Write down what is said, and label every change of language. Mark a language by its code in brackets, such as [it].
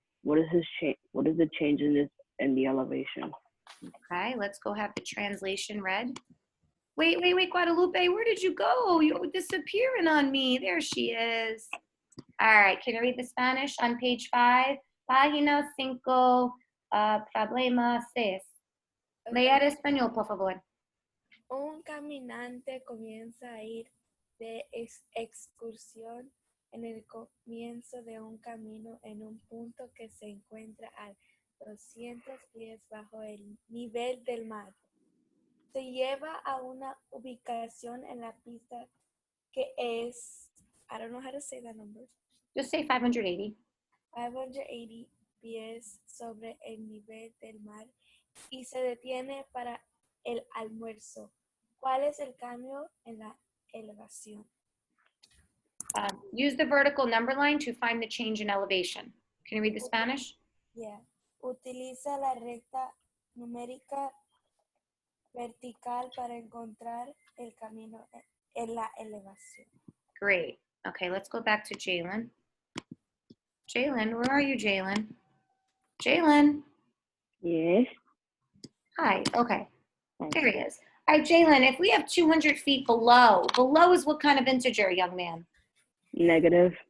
[en] What is the change in the elevation? Okay, let's go have the translation read. Wait, Guadalupe, where did you go? You're disappearing on me. There she is. All right, can you read the Spanish on page 5? [es] Página 5, problema 6. Lea el español, por favor. Un caminante comienza a ir de excursión en el comienzo de un camino en un punto que se encuentra a 200 pies bajo el nivel del mar. Se lleva a una ubicación en la pista que es, [en] I don't know how to say that number, Just say 580. [es] 580 pies sobre el nivel del mar y se detiene para el almuerzo. ¿Cuál es el cambio en la elevación? [en] Use the vertical number line to find the change in elevation. Can you read the Spanish? Yeah. [es] Utiliza la recta numérica vertical para encontrar el camino en la elevación. [en] Great. Okay, let's go back to Jalen. Jalen, where are you, Jalen? Jalen. Yes. Hi, okay. There he is. All right, Jalen, if we have 200 feet below is what kind of integer, young man? Negative.